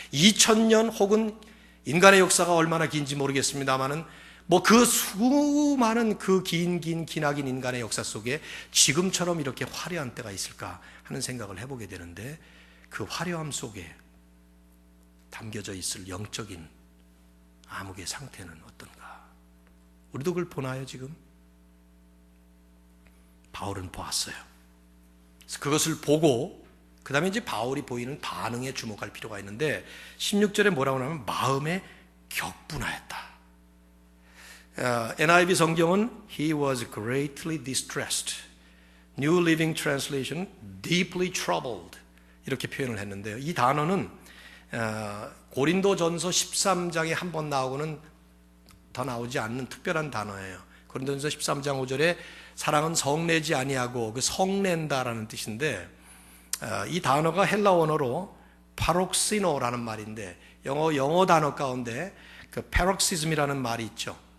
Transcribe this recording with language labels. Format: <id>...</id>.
<ko>2000년 혹은 인간의 역사가 얼마나 긴지 모르겠습니다만은 그 수많은 그 기나긴 인간의 역사 속에 지금처럼 이렇게 화려한 때가 있을까 하는 생각을 해보게 되는데, 그 화려함 속에 담겨져 있을 영적인 암흑의 상태는 어떤가? 우리도 그걸 보나요 지금? 바울은 보았어요. 그래서 그것을 보고 그 다음에 이제 바울이 보이는 반응에 주목할 필요가 있는데, 16절에 뭐라고 하냐면 마음에 격분하였다.</ko> <en>NIV</en> <ko>성경은</ko> <en>He was greatly distressed. New Living Translation, deeply troubled.</en> <ko>이렇게 표현을 했는데요. 이 단어는 고린도전서 13장에 한 번 나오고는 더 나오지 않는 특별한 단어예요. 고린도전서 13장 5절에 사랑은 성내지 아니하고 그 성낸다라는 뜻인데, 이 단어가 헬라 원어로 파록시노라는 말인데, 영어 단어 가운데 그 paroxysm이라는 말이 있죠.</ko>